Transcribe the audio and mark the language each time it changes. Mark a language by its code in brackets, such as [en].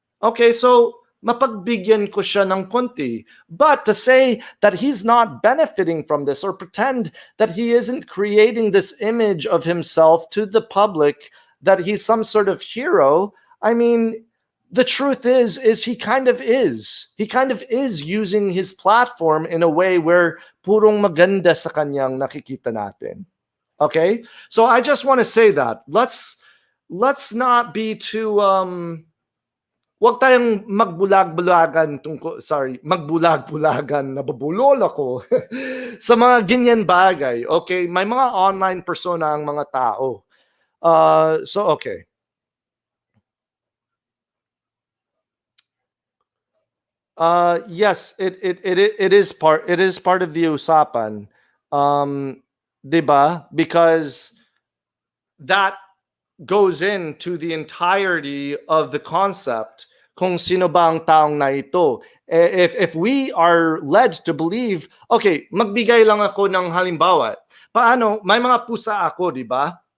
[tl] Okay, so mapagbigyan ko siya ng konti. [en] But to say that he's not benefiting from this or pretend that he isn't creating this image of himself to the public, that he's some sort of hero, I mean, the truth is he kind of is. He kind of is using his platform in a way where [tl] purong maganda sa kanyang nakikita natin. [en] Okay, so I just want to say that let's not be too [tl] wag tayong magbulag-bulagan magbulag-bulagan, nabubulol ako sa mga ganyan bagay. Okay, may mga online persona ang mga tao. [en] So okay. Yes, it is part of the usapan. Diba? Because that goes into the entirety of the concept [tl] kung sino ba ang taong na ito. [en] If we are led to believe, [tl] okay, magbigay lang ako ng halimbawa. Paano, may mga pusa ako, di ba?